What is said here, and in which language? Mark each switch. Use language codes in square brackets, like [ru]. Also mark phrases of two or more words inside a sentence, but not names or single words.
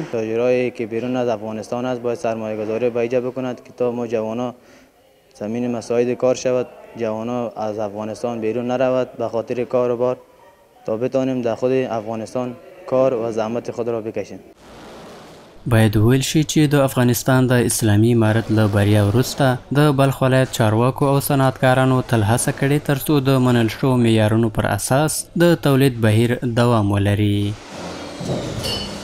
[fa] تاجرایی که بیرون از افغانستان است باید سرمایه گذاری به اینجا بکند که تا ما جوانا زمین مساعد کار شود، جوانا از افغانستان بیرون نرود به خاطر کار و بار، تا بتانیم در خود افغانستان کار و زحمت خود را بکشیم. [ps] باید وویل شي چې د افغانستان د اسلامي امارت له بریا وروسته د بلخ ولایت چارواکو او صنعتکارانو تل هڅه کړې ترڅو د منل شوو معیارونو پر اساس د تولید بهیر دوام ولري.